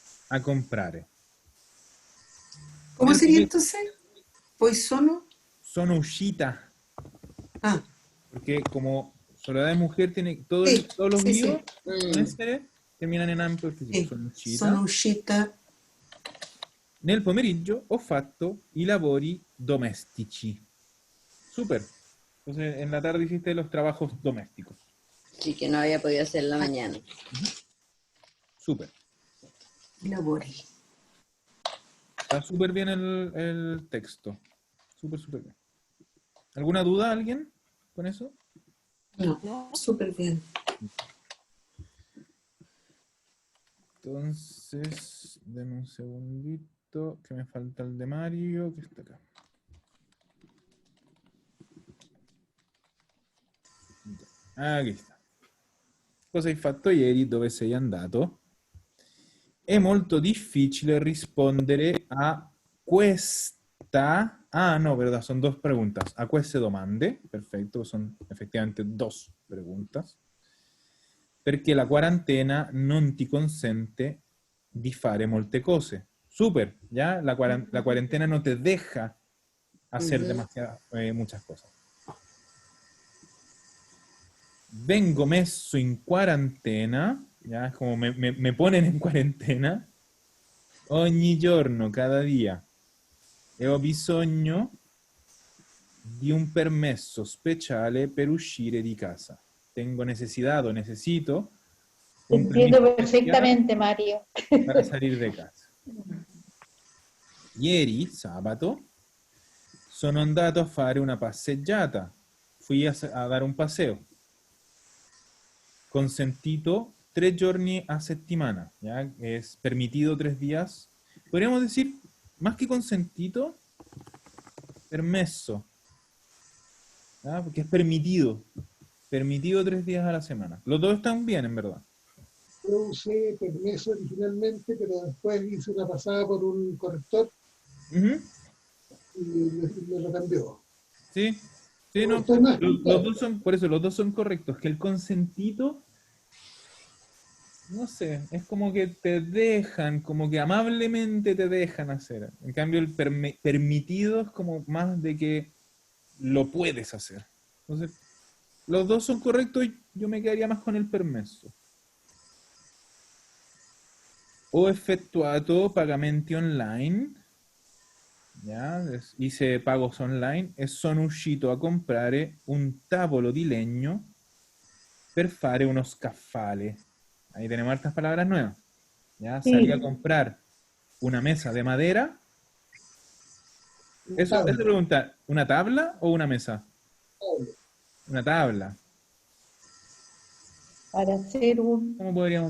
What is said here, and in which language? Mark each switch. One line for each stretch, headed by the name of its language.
Italian: a comprare.
Spanish: ¿Cómo sería entonces? Pues
Italian: sono. Sono uscita. Ah,
Spanish: Porque como Soledad de mujer tiene Sí, todos los sí, sí. guíos con ese terminan en amplio.
Italian: sì. Sono uscita. Sono uscita. Nel pomeriggio ho fatto i lavori domestici. Super.
Spanish: Entonces en la tarde hiciste los trabajos domésticos. Sí, que no había podido hacer la mañana. Súper.
Italian: Lavori.
Spanish: Está súper bien el texto. Súper bien. ¿Alguna duda alguien con eso? No, súper bien. Entonces, denme un segundito, que me falta el de Mario, que está acá. Ya, aquí está.
Italian: Cosa hai fatto ieri? Dove sei andato? È molto difficile rispondere a questa...
Spanish: no, verdad, son 2 preguntas.
Italian: A queste domande, perfetto, son effettivamente
Spanish: 2 preguntas.
Italian: Perché la quarantena non ti consente di fare molte cose.
Spanish: Super, ¿ya? La cuarentena no te deja hacer muchas cosas.
Italian: vengo messo in quarantena,
Spanish: ya es como me ponen en cuarentena,
Italian: ogni giorno,
Spanish: cada día,
Italian: e ho bisogno di un permesso speciale per uscire di casa.
Spanish: Tengo necesidad o necesito Te un entiendo permiso especial perfectamente, Mario. para salir de casa.
Italian: Ieri, sabato, sono andato a fare una passeggiata.
Spanish: Fui a dar un paseo.
Italian: Consentito 3 giorni a settimana.
Spanish: ¿Ya? Es permitido 3 días. Podríamos decir, más que consentito, permesso. ¿Ya? Porque es permitido. Permitido 3 días a la semana. Los dos están bien, en verdad. Yo usé permiso originalmente, pero después hice una pasada por un corrector Ujú. y me lo cambió. Sí, sí, no. Estoy más Los dos son, por eso, los dos son correctos. Que el consentito, no sé, es como que te dejan, como que amablemente te dejan hacer. En cambio, el permitido es como más de que lo puedes hacer. Entonces, los dos son correctos y yo me quedaría más con el permesso.
Italian: Ho effettuato pagamenti online.
Spanish: Ya, hice pagos online
Italian: e sono uscito a comprare un tavolo di legno per fare uno scaffale.
Spanish: Ahí tenemos hartas palabras nuevas. Ya, Sí. salí a comprar una mesa de madera. Eso pregunta, ¿una tabla o una mesa? Una tabla. Para hacer un... ¿Cómo podríamos